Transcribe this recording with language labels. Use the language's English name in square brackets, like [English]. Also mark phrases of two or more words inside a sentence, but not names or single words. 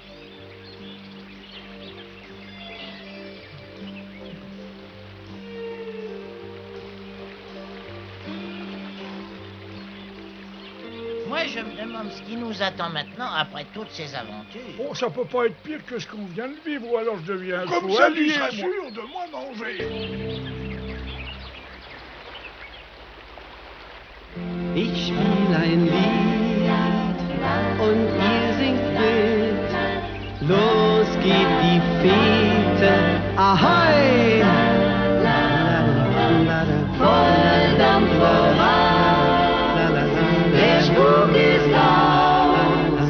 [French] Moi, je me demande ce qui nous attend maintenant après toutes ces aventures. Bon, ça peut pas être pire que ce qu'on vient de vivre, ou alors je deviens Comme fou ça, allié, tu seras moi. sûr de moins manger. [German] Ich spiel ein Lied und ihr singt mit. Los geht die Fete, ahoi! Volldampf voran, der Spuk ist aus.